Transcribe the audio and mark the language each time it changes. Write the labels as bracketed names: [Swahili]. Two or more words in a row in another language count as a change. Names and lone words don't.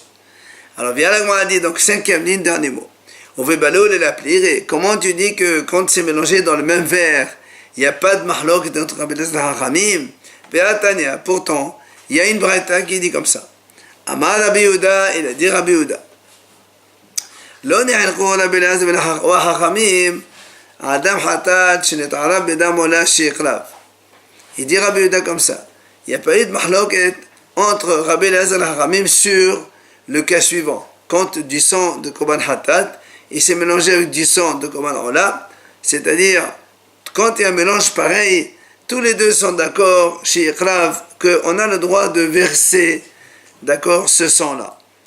[French] Alors, viens là, on a dit, donc, 5e ligne, dernier mot. On veut Baloul et l'appliquer. Comment tu dis que quand c'est mélangé dans le même verre, il n'y a pas de mahlok entre Rabbi Eliezer et Hachamim? Tanya, pourtant, il y a une braïta qui dit comme ça. [Hebrew] אמר רבי יהודה, [French] il a dit Rabbi Yehuda. [Hebrew] לא נחלקו רבי אליעזר וחכמים אדם חטאת שנתערב בדם עולה שיקלב. [French] Il dit Rabbi Yehuda comme ça. Il n'y a pas eu de mahloket entre Rabbi Eliezer et Hachamim sur le cas suivant. Quand du sang de [Hebrew] קרבן חטאת, [French] il s'est mélangé avec du sang de [Hebrew] קרבן עולה, [French] c'est-à-dire, quand il y a un mélange pareil, tous les deux sont d'accord, chez Iqrav, qu'on a le droit de verser, d'accord, ce sang-là.